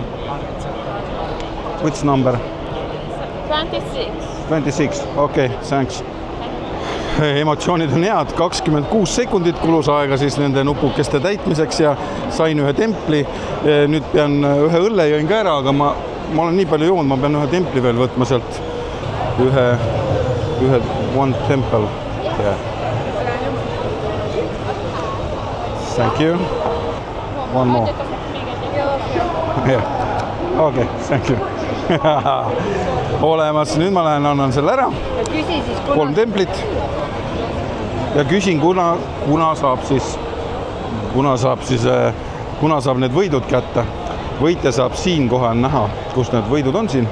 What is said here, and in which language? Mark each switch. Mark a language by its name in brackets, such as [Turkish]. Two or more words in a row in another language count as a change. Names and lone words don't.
[English] Which number? 26. Okay, thanks. [Estonian] Emotsioonid on head. 26 sekundit kulus aega siis nende nupukeste täitmiseks ja sain ühe templi. Nüüd pean ühe õlle jõin ka ära, aga ma olen nii palju joonud, ma pean ühe templi veel võtma sealt. [English] One temple. Yeah. Thank you. One more. Yeah. Okay, thank you. [Estonian] Olemas, nüüd ma lähen annan selle ära. 3 templit. Ja küsin, kuna saab need võidud kätte. Võitja saab siin kohe näha, kus need võidud on siin.